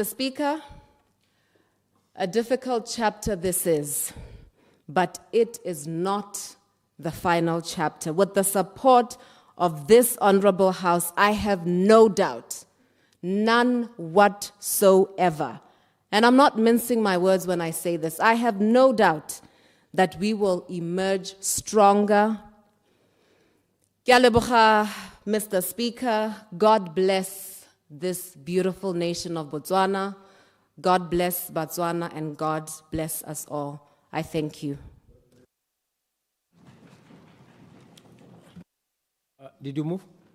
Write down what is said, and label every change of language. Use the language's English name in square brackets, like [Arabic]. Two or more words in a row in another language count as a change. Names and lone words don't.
[English] Speaker, a difficult chapter this is, but it is not the final chapter. With the support of this Honorable House, I have no doubt, none whatsoever, and I'm not mincing my words when I say this, I have no doubt that we will emerge stronger. [Tswana] Ke a leboga, [English] Mr. Speaker. God bless this beautiful nation of Botswana. God bless Botswana, and God bless us all. I thank you. Did you move?